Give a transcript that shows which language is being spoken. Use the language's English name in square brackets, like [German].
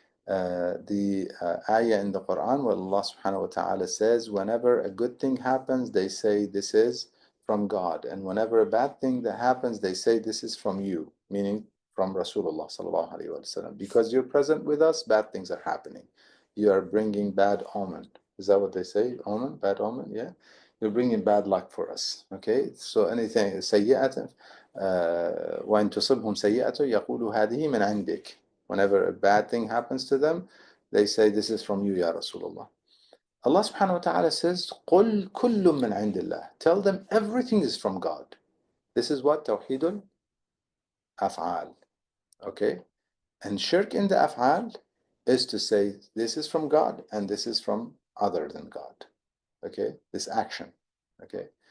[English] The ayah in the Quran where Allah subhanahu wa ta'ala says, whenever a good thing happens, they say this is from God. And whenever a bad thing that happens, they say this is from you, meaning from Rasulullah sallallahu alaihi wasallam. Because you're present with us, bad things are happening. You are bringing bad omen. Is that what they say? Omen? Bad omen? Yeah. You're bringing bad luck for us. Okay? So anything, [Arabic] سيئة وإن تصبهم سيئة يقولوا هذه من عندك. [English] Whenever a bad thing happens to them, they say, this is from you, Ya Rasulullah. Allah subhanahu wa ta'ala says, [Arabic] قُلْ كُلٌّ مِّنْ عِنْدِ اللَّهِ. [English] Tell them everything is from God. This is what Tawheedul Af'al. Okay? And shirk in the Af'al is to say, this is from God and this is from other than God. Okay? This action. Okay?